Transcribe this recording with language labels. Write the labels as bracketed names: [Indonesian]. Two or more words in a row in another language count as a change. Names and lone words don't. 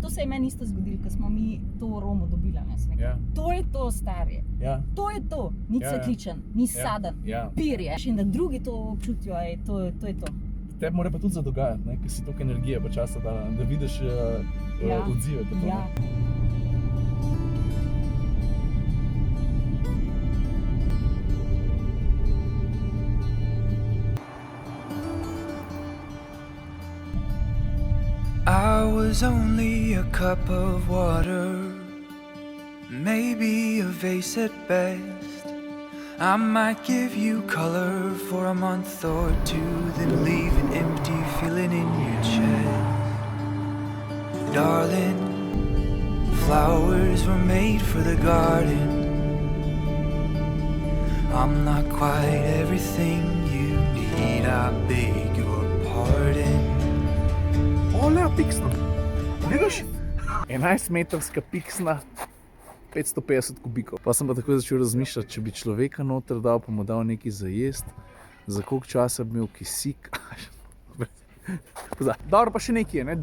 [Slovenian] To se je meni isto zgodilo, ko smo mi to aromo dobili, ne? To je to, stari. To je to. Ni cvetličen, ni saden, pir je. In da drugi to občutijo, to je to. Tebi mora pa tudi zadogajati, ker si toliko energije pa časa dala, da vidiš odzive. Ja. [English] I was only a cup of water, maybe a vase at best. I might give you color for a month or two, then leave an empty feeling in your chest. Darling, flowers were made for the garden. I'm not quite everything you need, I beg your pardon. [Slovenian] Ole, piksna. Vidiš? 11-metrska piksna, 550 kubikov. Pa sem pa tako začel razmišljati, če bi človeka noter dal, pa mu dal nekaj za jesti, za koliko časa bi imel kisik. Dobro, pa še nekaj, ne?